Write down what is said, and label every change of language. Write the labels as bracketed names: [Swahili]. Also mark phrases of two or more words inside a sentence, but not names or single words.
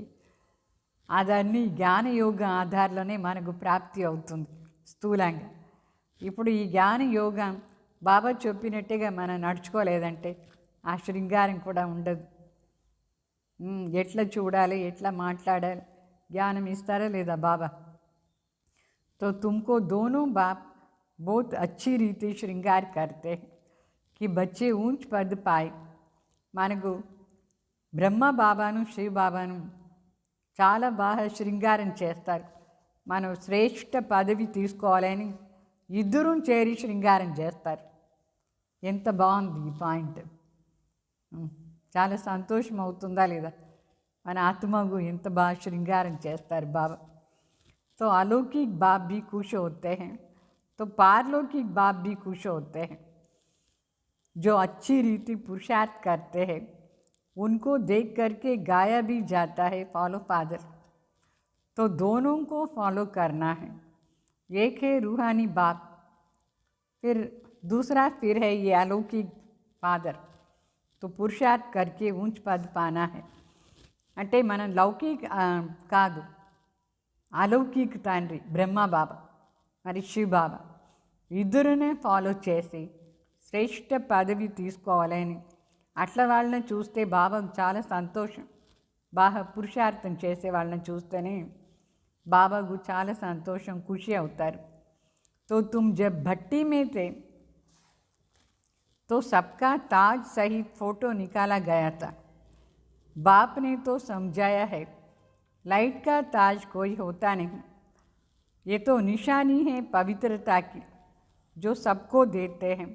[Telugu] అదన్నీ జ్ఞానయోగ ఆధారంలోనే మనకు ప్రాప్తి అవుతుంది స్థూలంగా. ఇప్పుడు ఈ జ్ఞానయోగం బాబా చెప్పినట్టుగా మనం నడుచుకోలేదంటే ఆ శృంగారం కూడా ఉండదు. ఎట్లా చూడాలి, ఎట్లా మాట్లాడాలి జ్ఞానం ఇస్తారా లేదా బాబా? [Hindi] तो तुमको दोनों बाप बहुत अच्छी रीति श्रृंगार करते हैं कि बच्चे ऊंच पद पाए. [Telugu] మనకు బ్రహ్మ బాబాను శివ బాబాను చాలా బాగా శృంగారం చేస్తారు. మనం శ్రేష్ఠ పదవి తీసుకోవాలని ఇద్దరూ చేరి శృంగారం చేస్తారు. ఎంత బాగుంది ఈ పాయింట్. చాలా సంతోషం అవుతుందా లేదా? మన ఆత్మకు ఎంత బాగా శృంగారం చేస్తారు బాబా. [Hindi] तो अलौकिक बाप भी खुश होते हैं, तो पारलौकिक बाप भी खुश होते हैं. जो अच्छी रीति पुरुषार्थ करते हैं उनको देख करके गाया भी जाता है [English] follow father. [Hindi] तो दोनों को फॉलो करना है. एक है रूहानी बाप, फिर दूसरा फिर है ये अलौकिक फादर. तो पुरुषार्थ करके ऊंच पद पाना है. [Telugu] అంటే మనం లౌకిక కాదు, అలౌకిక తండ్రి బ్రహ్మ బాబా మరి శివ బాబా ఇద్దరునే ఫాలో చేసి శ్రేష్ఠ పదవి తీసుకోవాలని అట్లా వాళ్ళని చూస్తే బాబాకు చాలా సంతోషం. బాగా పురుషార్థం చేసే వాళ్ళని చూస్తేనే బాబాకు చాలా సంతోషం, ఖుషి అవుతారు. [Hindi] तो तुम जब भट्टी में थे तो सबका ताज सहित फोटो निकाला गया था. बाप ने तो समझाया है लाइट का ताज कोई होता नहीं, ये तो निशानी है पवित्रता की जो सबको देते हैं.